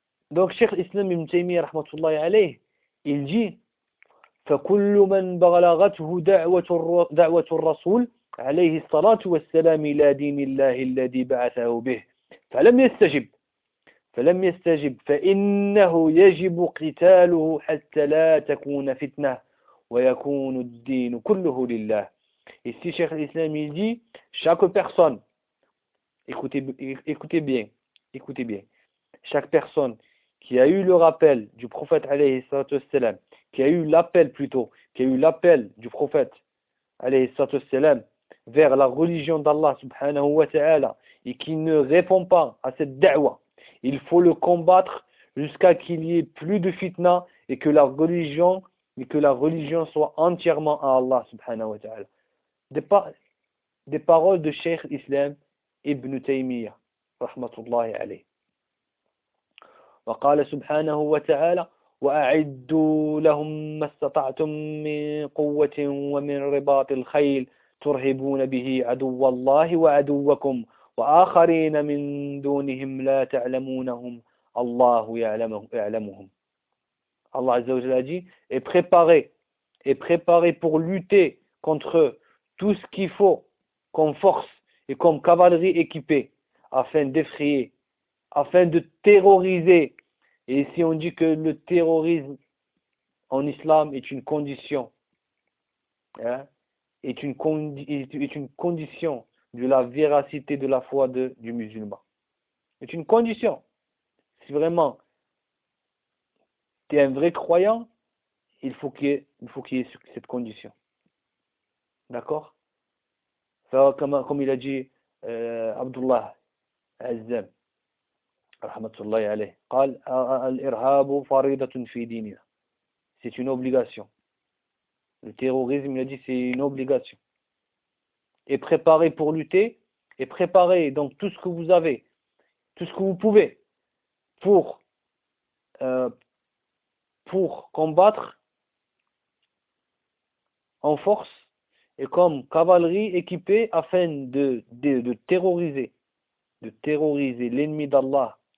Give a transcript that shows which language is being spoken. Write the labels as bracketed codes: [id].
[fr] Donc, Cheikh Islam Ibn Taymiyyah, rahmatullahi alayh, il dit [ar] فكل من بلغته دعوة الرسول عليه الصلاة والسلام إلى دين الله الذي بعثه به فلم يستجب فإنه يجب قتاله حتى لا تكون فتنة ويكون الدين كله لله. [fr] Ici, Cheikh Islam il dit, chaque personne, écoutez bien, chaque personne qui a eu le rappel du prophète [ar] عليه الصلاة والسلام, [fr] qui a eu l'appel du prophète, alayhi sallatou wassalam, vers la religion d'Allah subhanahu wa ta'ala, et qui ne répond pas à cette da'wa, il faut le combattre jusqu'à qu'il n'y ait plus de fitna et que la religion soit entièrement à Allah subhanahu wa ta'ala. Des paroles de Cheikh Islam Ibn Taymiyyah, rahmatullahi alayhi. [ar] Wa qala subhanahu wa ta'ala, وأعدوا لهم ما استطعتم من قوة ومن رباط الخيل ترهبون به عدو الله وعدوكم وآخرين من دونهم لا تعلمونهم الله يعلمهم. الله عز وجل [fr] a dit, et préparez pour lutter contre eux tout ce qu'il faut comme force et comme cavalerie équipée afin de terroriser. Et ici, on dit que le terrorisme en islam est une condition, hein, est une condition de la véracité de la foi du musulman. C'est une condition. Si vraiment tu es un vrai croyant, il faut qu'il y ait cette condition. D'accord? Comme il a dit Abdullah Azzam. Rahmatullahi alayhi. [ar] قال الإرهاب فريضة في ديننا. [fr] C'est une obligation. Le terrorisme, il a dit, c'est une obligation. Et préparez pour lutter, et préparez donc tout ce que vous avez, tout ce que vous pouvez pour combattre en force et comme cavalerie équipée afin de terroriser l'ennemi d'Allah.